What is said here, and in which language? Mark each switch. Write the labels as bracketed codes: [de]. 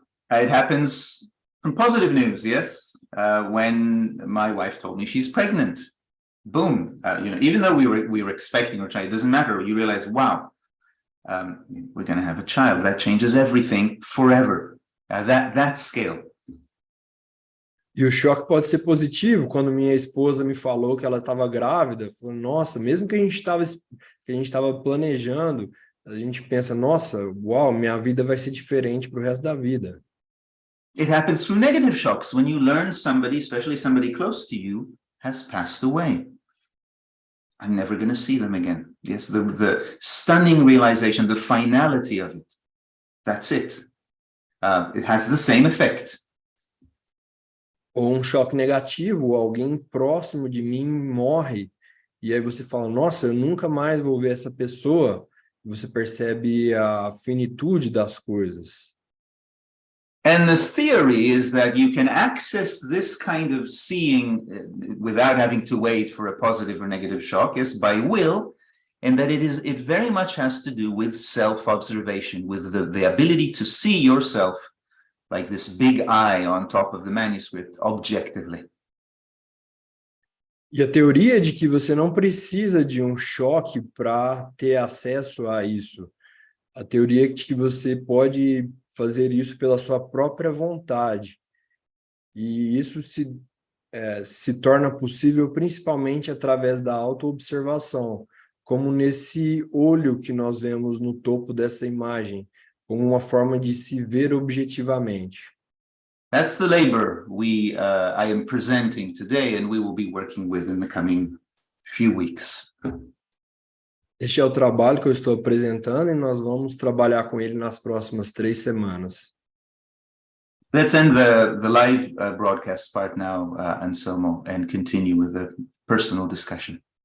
[en] It happens from positive news, yes. When my wife told me she's pregnant, boom, even though we were expecting or trying, it doesn't matter. You realize, wow, we're going to have a child. That changes everything forever. That scale. [pt] E o choque pode ser positivo. Quando minha esposa me falou que ela estava grávida, falou, nossa, mesmo que a gente estava planejando, a gente pensa, nossa, uau, minha vida vai ser diferente para o resto da vida. [en] It happens through negative shocks when you learn somebody, especially somebody close to you, has passed away. I'm never going to see them again. Yes, the stunning realization, the finality of it. That's it. It has the same effect. [pt] Ou um choque negativo, alguém próximo de mim morre, e aí você fala, nossa, eu nunca mais vou ver essa pessoa, você percebe a finitude das coisas. [en] And the theory is that you can access this kind of seeing without having to wait for a positive or negative shock, yes, by will, and that it very much has to do with self-observation, with the ability to see yourself like this big eye on top of the manuscript, objectively. [pt] E a teoria de que você não precisa de um choque para ter acesso a isso. A teoria de que você pode fazer isso pela sua própria vontade. E isso se torna possível principalmente através da auto-observação, como nesse olho que nós vemos no topo dessa imagem, como uma forma de se ver objetivamente. [en] That's the labor I am presenting today, and we will be working with in the coming few weeks. [pt] Este é o trabalho que eu estou apresentando e nós vamos trabalhar com ele nas próximas 3 semanas. [en] Let's end the live broadcast part now, Anselmo, and continue with the personal discussion.